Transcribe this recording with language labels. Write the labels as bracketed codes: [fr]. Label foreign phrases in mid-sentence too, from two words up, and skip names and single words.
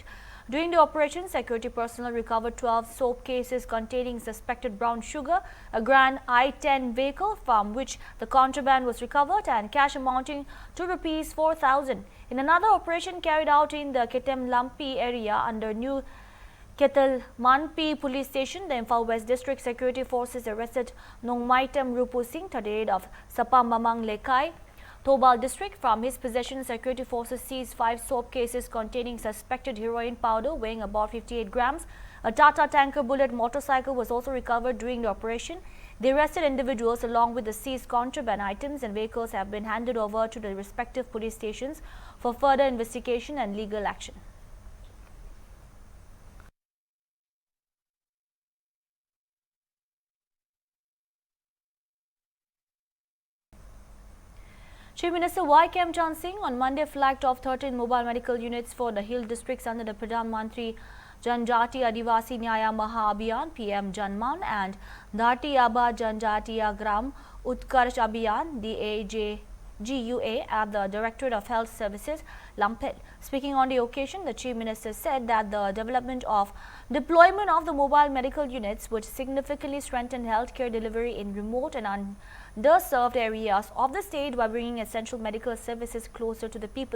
[en] During the operation, security personnel recovered 12 soap cases containing suspected brown sugar, a Grand I-10 vehicle from which the contraband was recovered, and cash amounting to Rs 4,000. In another operation carried out in the Ketem Lampi area under New Ketal Manpi police station, the Imphal West district security forces arrested Nongmaitam Rupu Singh, 38, of Sapa Mamang Lekai, Thobal district. From his possession, security forces seized 5 soap cases containing suspected heroin powder weighing about 58 grams. A Tata tanker bullet motorcycle was also recovered during the operation. The arrested individuals along with the seized contraband items and vehicles have been handed over to the respective police stations for further investigation and legal action. Chief Minister Y. Khemchand Singh on Monday flagged off 13 mobile medical units for the hill districts under the Pradhan Mantri Janjati Adivasi Nyaya Maha Abhiyan PM Janman and Dharti Aba Janjatiya Gram Utkarsh Abhiyan DAJGUA at the Directorate of Health Services, Lampet. Speaking on the occasion, the Chief Minister said that the deployment of the mobile medical units would significantly strengthen healthcare delivery in remote and underserved areas of the state by bringing essential medical services closer to the people.